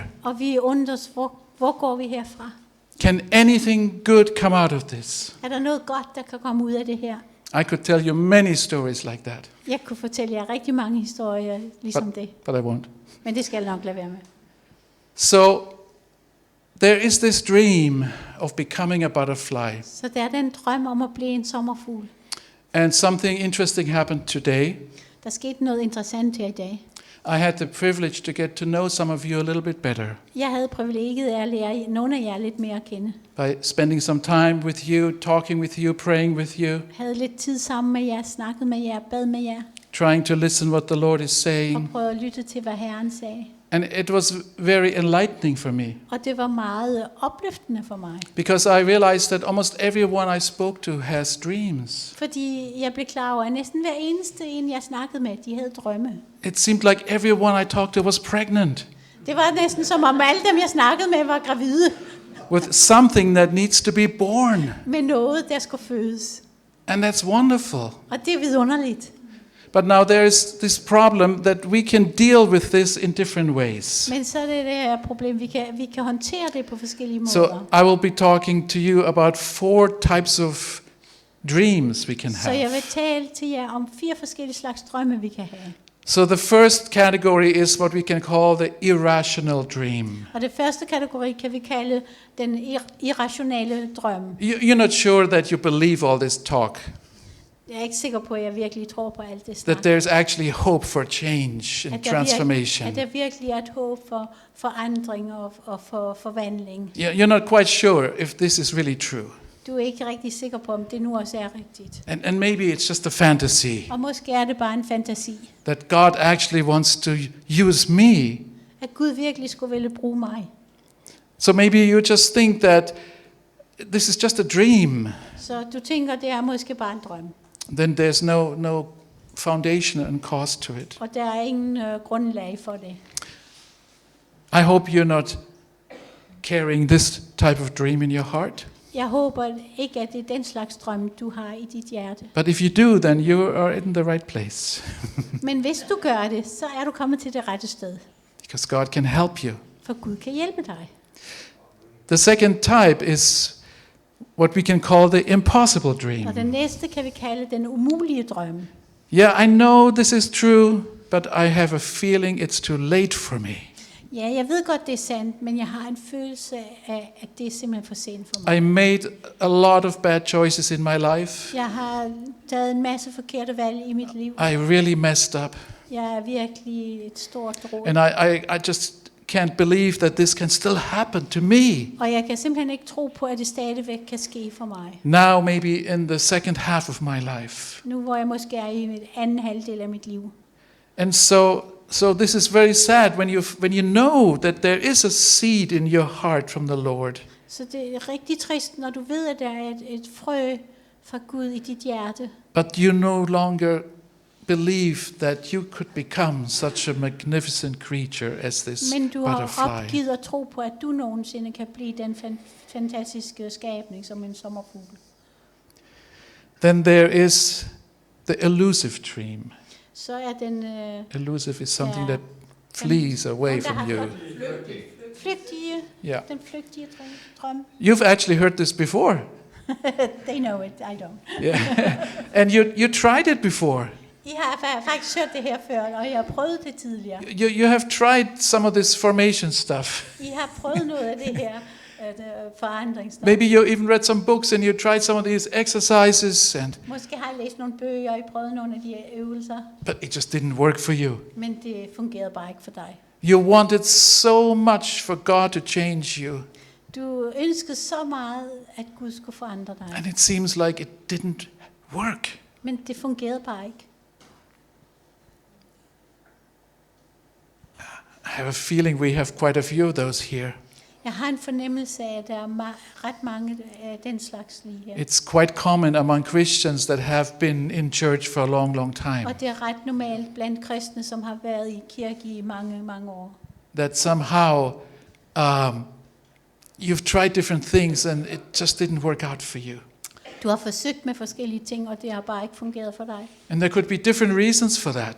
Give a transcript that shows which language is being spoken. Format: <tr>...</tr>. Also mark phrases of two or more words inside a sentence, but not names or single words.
<da>Og vi undres, hvor går vi herfra?</da> <en>Can anything good come out of this?</en> <da>Er der noget godt, der kan komme ud af det her?</da> <en>I could tell you many stories like that,</en> <da>Jeg kunne fortælle jer rigtig mange historier ligesom det,</da> <en>but I won't.</en> <da>men det skal jeg nok lade være med.</da> <en>So there is this dream of becoming a butterfly.</en> <da>Så der er den drøm om at blive en sommerfugl.</da> <en>And something interesting happened today.</en> <da>Der skete noget interessant her i dag.</da> <en>I had the privilege to get to know some of you a little bit better</en> <da>Jeg havde privilegiet af at lære nogle af jer lidt mere at kende.</da> <en>by spending some time with you, talking with you, praying with you,</en> <da>Jeg havde lidt tid sammen med jer, snakket med jer, bad med jer,</da> <en>trying to listen what the Lord is</en> <da>og</da> <en>saying.</en> <da>prøvede at lytte til, hvad Herren sagde.</da> <en>And it was very enlightening for me</en> <da>Og det var meget opløftende for mig.</da> <en>because I realized that almost everyone I spoke to has dreams.</en> <da>Fordi jeg blev klar over, at næsten hver eneste en, jeg snakkede med, de havde drømme.</da> <en>It seemed like everyone I talked to was pregnant</en> <da>Det var næsten som om alle dem, jeg snakkede med, var gravide</da> <en>with something that needs to be born.</en> <da>med noget, der skulle fødes.</da> <en>And that's wonderful.</en> <da>Og det er vidunderligt.</da> <en>But now there is this problem that we can deal with this in different ways.</en> <da>Men så er det her problem, vi kan håndtere det på forskellige måder.</da> <en>So I will be talking to you about 4 types of dreams we can</en> <da>Så jeg</da> <en>have.</en> <da>vil tale til jer om 4 forskellige slags drømme, vi kan have.</da> <en>So the first category is what we can call the irrational dream.</en> <da>Og det første kategori kan vi kalde den irrationelle drøm.</da> <en>You're not sure that you believe all this talk,</en> <da>Jeg er ikke sikker på, at jeg virkelig tror på alt det</da> <en>that</en> <da>snak.</da> <en>there's actually hope for change and</en> <da>At der</da> <en>transformation.</en> <da>virkelig er et håb for forandring og for forvandling.</da> <en>You're not quite sure if this is really true.</en> <da>Du er ikke rigtig sikker på, om det nu også er rigtigt.</da> <en>And maybe it's just a fantasy</en> <da>Og måske er det bare en fantasi.</da> <en>that God actually wants to use me.</en> <da>At Gud virkelig skulle ville bruge mig.</da> <en>So maybe you just think that this is just a dream.</en> <da>Så du tænker, det er måske bare en drøm.</da> <en>Then there's no foundation and cause to it.</en> <da>Og der er ingen grundlag for det.</da> <en>I hope you're not carrying this type of dream in your heart.</en> <da>Jeg håber ikke, at det er den slags drøm, du har i dit hjerte.</da> <en>But if you do, then you are in the right place.</en> <da>Men hvis du gør det, så er du kommet til det rette sted.</da> <en>Because God can help you.</en> <da>For Gud kan hjælpe dig.</da> <en>The second type is what we can call the impossible</en> <da>Og den</da> <en>dream.</en> <da>næste kan vi kalde den umulige drøm.</da> <en>Yeah, I know this is true, but I have a feeling it's too late for me.</en> <da>Ja, jeg ved godt, det er sandt, men jeg har en følelse af, at det er simpelthen for sent for mig.</da> <en>I made a lot of bad choices in my life.</en> <da>Jeg har taget en masse forkerte valg i mit liv.</da> <en>I really messed up.</en> <da>Jeg er virkelig et stort råd.</da> <en>And I just can't believe that this can still happen to me.</en> <da>Og jeg kan simpelthen ikke tro på, at det stadigvæk kan ske for mig.</da> <en>Now maybe in the second half of my life.</en> <da>Nu hvor jeg måske er i den anden halvdel af mit liv.</da> <en>And so this is very sad when you know that there is a seed in your heart from the Lord.</en> <da>Så det er rigtig trist, når du ved, at der er et frø fra Gud i dit hjerte.</da> <en>But you no longer believe that you could become such a magnificent creature as this</en> <da>Men du har</da> <en>butterfly.</en> <da>opgivet at tro på, at du nogensinde kan blive den fantastiske skabning som en sommerfugl.</da> <en>Then there is the elusive dream.</en> <da>Så er den</da> <en>Elusive is something</en> <da>Ja.</da> <en>that flees away</en> <da>den, der</da> <en>from</en> <da>har</da> <en>you.</en> <da>flygtige,</da> <en>Yeah.</en> <da>den flygtige drøm.</da> <en>You've actually heard this before. They know it, I don't. Yeah. And you tried it before.</en> <da>I har faktisk hørt det her før, og jeg har prøvet det tidligere.</da> <en>You have tried some of this formation stuff.</en> <da>I har prøvet noget af det her forandringsstof.</da> <en>Maybe you even read some books and you tried some of these exercises,</en> <da>Måske har I læst nogle bøger, og I prøvet nogle af de her øvelser,</da> <en>but it just didn't work for you.</en> <da>men det fungerede bare ikke for dig.</da> <en>You wanted so much for God to change you.</en> <da>Du ønskede så meget, at Gud skulle forandre dig.</da> <en>And it seems like it didn't work.</en> <da>Men det fungerede bare ikke.</da> <en>I have a feeling we have quite a few of those here.</en> <da>Jeg har en fornemmelse af, at der er ret mange af den slags lige her.</da> <en>It's quite common among Christians that have been in church for a long, long time.</en> <da>Og det er ret normalt blandt kristne, som har været i kirke i mange, mange år.</da> <en>That somehow you've tried different things and it just didn't work out for you.</en> <da>Du har forsøgt med forskellige ting, og det har bare ikke fungeret for dig.</da> <en>And there could be different reasons for that.</en>